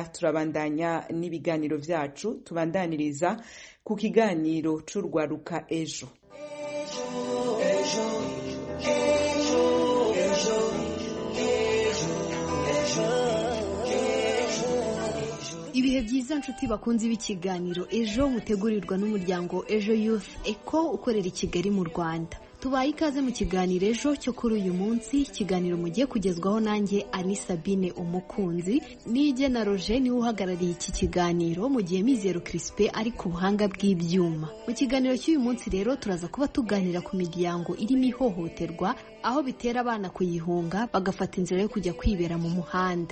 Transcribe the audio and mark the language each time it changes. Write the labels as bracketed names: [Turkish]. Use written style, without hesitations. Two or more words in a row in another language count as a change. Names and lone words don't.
[Rundi] Turabandanya n'ibiganiro vyacu, tubandaniriza ku kiganiro c'urwaruka ejo. [Kinyarwanda] Ibihe byiza nshuti bakunzi b'ikiganiro ejo mutegurirwa n'umuryango Ejo Youth Eco ukorera i Kigali mu Rwanda. Tubaye ikaze mu kiganiro ejo cyo kuri uyu munsi. Ikiganiro mugiye kugezwaho nanjye Ani Sabine Umukunzi, nije na Roger niwe uhagarariye iki kiganiro, mu gihe Mizero Crispin ari ku buhanga bw'ibyuma. Mu kiganiro cy'uyu munsi rero turaza kuba tuganira ku miryango irimo ihohoterwa, aho bitera abana kuyihunga bagafata inzira yo kujya kwibera mu muhanda.